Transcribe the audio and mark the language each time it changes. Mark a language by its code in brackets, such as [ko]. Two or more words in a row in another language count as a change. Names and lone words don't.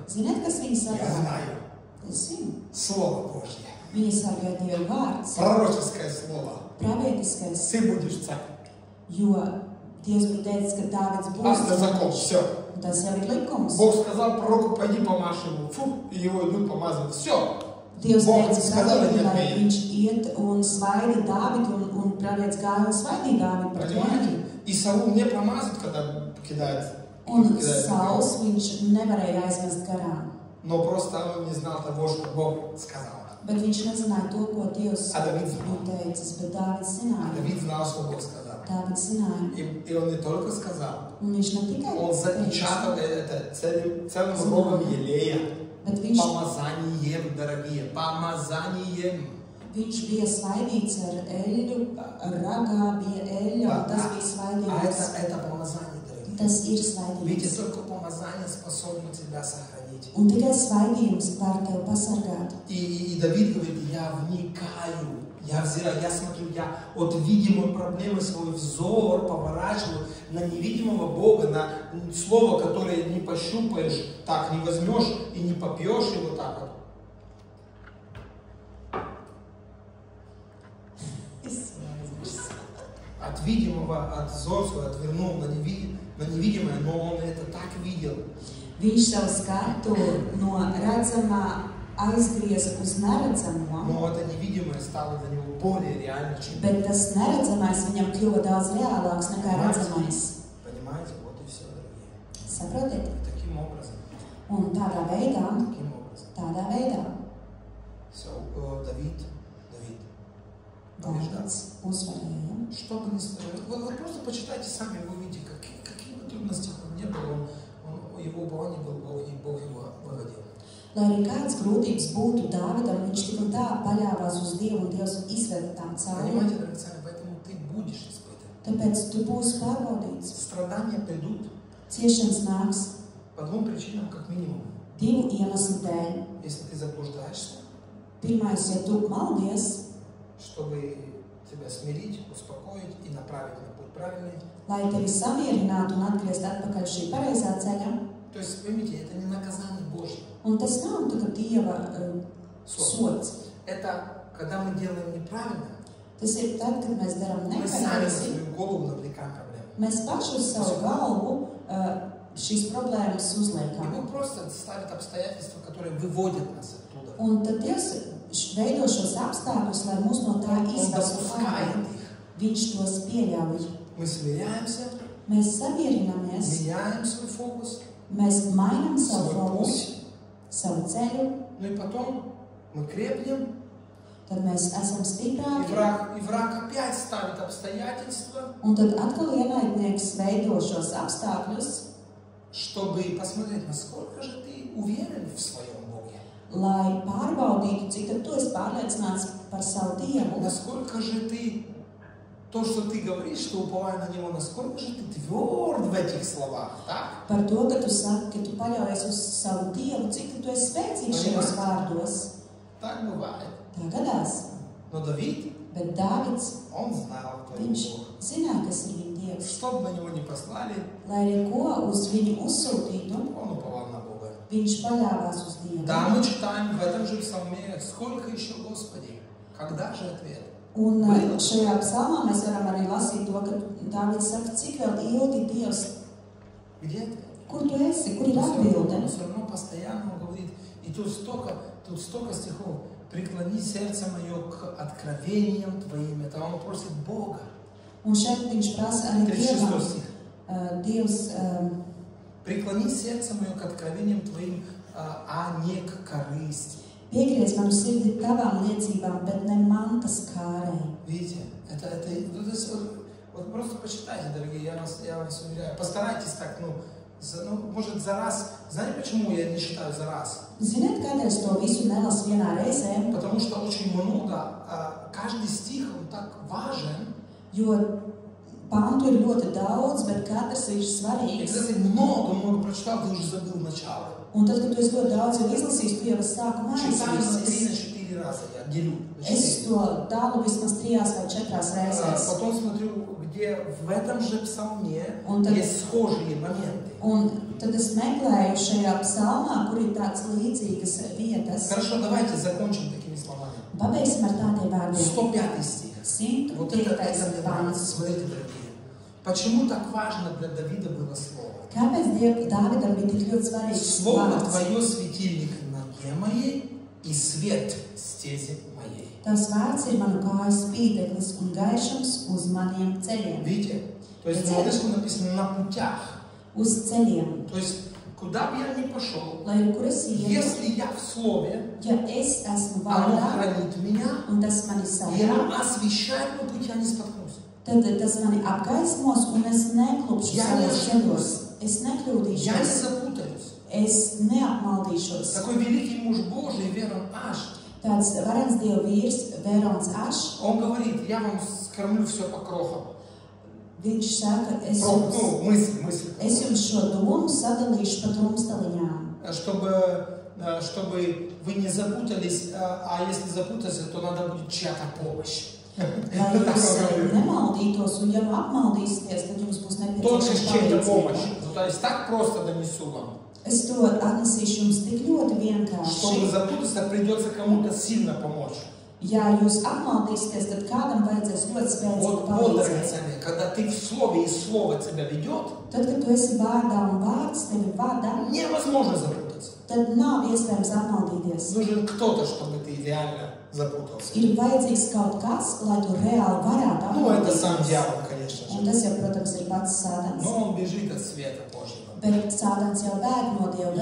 [lv] Ziniet, kas viņu [ru] Я [lv] sargāja? [ru] знаю. [lv] Es zinu. [ru] Слово Божье. [lv] Viņa sargāja Dieva vārds, [ru] Пророческое слово. [lv] pravietiskais, [ru] Ты будешь царь. [lv] jo Dievs bija teicis, ka Dāvids [ru] Это [lv] būs. [ru] закон. Все. [lv] Un tas jau ir likums. [ru] Бог сказал пророку, пойди помажь ему. Фу, и его идут помазывать. Все. [lv] Dievs [ru] Бог [lv] teica, [ru] сказал, [lv] pravietim, [ru] нет, [lv] lai [ru] нет. [lv] viņš iet un svaida Dāvidu, un pravietis gāja un svaidīja Dāvidu pret viņu. [ru] Понимаете? И Саул не промазать, когда кидает. [lv] Un Sauls viņš nevarēja aizmest garām. [ru] Но просто он не знал того, что Бог сказал. [lv] Bet viņš nezināja to, ko Dievs [ru] А Давид [lv] bija [ru] знал. [lv] teicis, bet Dāvids [ru] А [lv] zināja. [ru] Давид знал, что Бог сказал. [lv] Dāvids zināja. [ru] И он не только сказал, [lv] Un viņš ne tikai [ru] он запечатал это целым рогом елея. [lv] bet viņš [ru] Помазанием, дорогие, помазанием. [lv] Viņš bija svaidīts ar eļļu, ragā bija eļļa, un tas bija svaidīts. [ru] Это помазание, дорогие. [lv] Tas ir [ru] Видите, [lv] svaidīts. [ru] только помазание способно тебя сохранить. [lv] Un tikai svaidījums var tevi pasargāt. [ru] И Давид говорит, я вникаю, я взираю, я смотрю, я от видимой проблемы свой взор поворачиваю на невидимого Бога, на слово, которое не пощупаешь, так не возьмешь и не попьешь его так вот. От видимого, от взора отвернул на невидимое, но он это так видел. [lv] Viņš savu skatu no redzamā aizgrieza uz neredzamo, [ru] Но это невидимое стало для него более реально, чем... [lv] bet tas neredzamais viņam kļuva daudz reālāks nekā redzamais. [ru] Понимаете? Вот и все, дорогие. [lv] Saprotiet? [ru] Таким образом. [lv] Un tādā veidā, [ru] Таким образом. Давид побеждал. [lv] Dāvids uzvarēja. [ru] Что бы ни стоило. Вы просто почитайте сами, вы увидите, какие бы трудности он не был, его упорание был Бог, и Бог его выводил. [lv] Lai arī kādas grūtības būtu Dāvidam, viņš tik un tā paļāvās uz Dievu, un Dievs izveda tām cauri. [ru] Понимаете, дорогие, поэтому ты будешь испытан. [lv] Tāpēc tu būsi pārbaudīts. [ru] Страдания придут [lv] Ciešanas nāks [ru] по двум причинам, как минимум. [lv] divu iemeslu dēļ. [ru] Если ты заблуждаешься, [lv] Pirmais, ja tu maldies, [ru] чтобы тебя смирить, успокоить и направить на путь правильный. [lv] lai tevi samierinātu un atgriezt atpakaļ šī pareizā ceļa. [ru] То есть, поймите, это не наказание Божье. [lv] Un tas nav tā, ka Dieva sots. [ru] Это когда мы делаем неправильно, [lv] Tas ir tad, kad mēs darām [ru] мы сами на [lv] nepareizi. [ru] свою голову навлекаем проблему. [lv] Mēs paši uz savu galvu šīs problēmas [ru] И [lv] uzliekam. [ru] Бог просто ставит обстоятельства, которые выводят нас оттуда. [lv] Un tad Dievs veido šos apstākļus, lai mūs no tā [ru] Он [lv] izvestu [ru] допускает [lv] ārā. [ru] их. [lv] Viņš tos pieļauj. [ru] Мы смиряемся, [lv] Mēs samierinamies, [ru] меняем свой фокус, [lv] mēs mainām savu [ru] свой [lv] fokusu, [ru] путь, [lv] savu ceļu, [ru] ну и потом мы крепнем, [lv] tad mēs esam stiprāki. [ru] и враг опять ставит обстоятельства, [lv] Un tad atkal ienaidnieks veido šos apstākļus, [ru] чтобы посмотреть, насколько же ты уверен в своем Боге. [lv] lai pārbaudītu, cik tad tu esi pārliecināts par savu Dievu. [ru] Насколько же ты, то, что ты говоришь, что уповая на Него, насколько же ты тверд в этих словах, так? [lv] Par to, ka tu saki, ka tu paļaujies uz savu Dievu, cik tad tu esi spēcīgs šajos vārdos. [ru] Так бывает. [lv] Tā gadās. [ru] Но Давид, [lv] Bet Dāvids, [ru] он знал, кто [lv] viņš [ru] его Бог. [lv] zināja, kas ir viņa Dievs. [ru] Что бы на него ни послали, [lv] Lai arī ko uz viņu uzsūtītu, [ru] он уповал на Бога. [lv] viņš paļāvās uz Dievu. [ru] Да, мы читаем в этом же псалме, сколько еще, Господи, когда же ответ? [lv] Un šajā psalmā mēs varam arī lasīt to, ka Dāvids saka, cik vēl ilgi Dievs, [ru] Где ответ? [lv] kur tu esi, kur ir [ru] Но [lv] atbilde. [ru] все равно постоянно он говорит, и тут столько стихов. преклони сердце мое к откровениям Твоим. Это он просит Бога. [lv] Un šeit viņš prasa arī [ru] 36 стих. [lv] Dievs, [ru] Преклони сердце мое к откровениям Твоим, а не к корысти. [lv] piegriez manu sirdi tavām liecībām, bet ne mantas kārei. [ru] Видите, вот просто почитайте, дорогие, я вас уверяю. Постарайтесь так, может за раз. Знаете, почему я не считаю за раз? [lv] Ziniet, kādēļ es to visu nelasu vienā reizē? [ru] Потому что очень много, каждый стих, он так важен. [lv] Jo pantu ir ļoti daudz, bet katrs ir [ru] И [lv] svarīgs. [ru] когда ты много прочитал, ты уже забыл начало. [lv] Un tad, kad tu esi ļoti daudz jau izlasījis, tu jau esi sākumā [ru] Читаю на 3-4 [lv] aizmirsis. [ru] раза, я делю. [lv] Es to dalu vismaz 3 vai 4 reizēs. [ru] Потом смотрю, где в этом же псалме [lv] Un tad- [ru] есть схожие моменты. [lv] Un tad es meklēju šajā psalmā, kur ir tādas līdzīgas vietas. [ru] Хорошо, давайте закончим такими словами. [lv] Pabeigsim ar tādiem vārdiem. [ru] 105 стих. Вот это 105. мне [lv] pants. [ru] нравится. Смотрите, дорогие. Почему так важно для Давида было слово? [lv] Kāpēc Dāvidam bija tik ļoti svarīgs [ru] Слово [lv] vārds? [ru] Твое светильник ноге моей и свет стези моей. [lv] Tās vārds ir manu kāju spīdeklis un gaišums uz maniem ceļiem. [ru] Видите? То есть на английском написано на путях. [lv] Uz ceļiem. [ru] То есть куда бы я ни пошел, [lv] Lai kur es ietu, [ru] если я в слове, [lv] ja es esmu [ru] оно [lv] vārdā [ru] хранит меня, [lv] un tas mani [ru] и [lv] sargā, [ru] оно освещает мой путь, я не споткнусь. [lv] tad tas mani apgaismos un es neklupšu Ja savos nešķiros. ceļos. Es [ru] Я не [lv] nekļūdīšos, [ru] запутаюсь. [lv] es neapmaldīšos. [ru] Такой великий муж Божий, Верон Аш, [lv] Tāds varens Dieva vīrs, Vērons Ašs, [ru] он говорит, я вам скормлю все по крохам. [lv] viņš saka, es [ru] Мысль. [lv] jums šo domu sadalīšu pa drumstaliņām. [ru] Чтобы вы не запутались, а если запутаться, то надо будет чья-то помощь. [lv] Lai jūs nemaldītos, un ja nu apmaldīsieties, tad jums būs [ru] Только с чьей-то [lv] nepieciešama [ru] помощь. [lv] palīdzība. [ru] То есть так просто донесу вам. [lv] Es to atnesīšu jums tik ļoti [ru] Чтобы [lv] vienkārši. [ru] запутаться, придется кому-то сильно помочь. [lv] Ja jūs apmaldīsieties, tad kādam vajadzēs ļoti spēcīgu [ru] Вот, [lv] palīdzību. [ru] драгоценные, когда ты в слове, и слово тебя ведет, [lv] Tad, kad tu esi vārdā un vārds tevi vada, [ru] невозможно запутаться. [lv] tad nav iespējams apmaldīties. [ru] Нужен кто-то, чтобы ты реально запутался. [lv] Ir vajadzīgs kaut kas, lai tu reāli varētu [ru] Это сам [lv] apmaldīties. [ru] дьявол, конечно [lv] Un [ru] же. [lv] tas jau, protams, ir pats sādans. [ru] Но он бежит от света Божьего. [lv] Bet sādans jau bēg no Dieva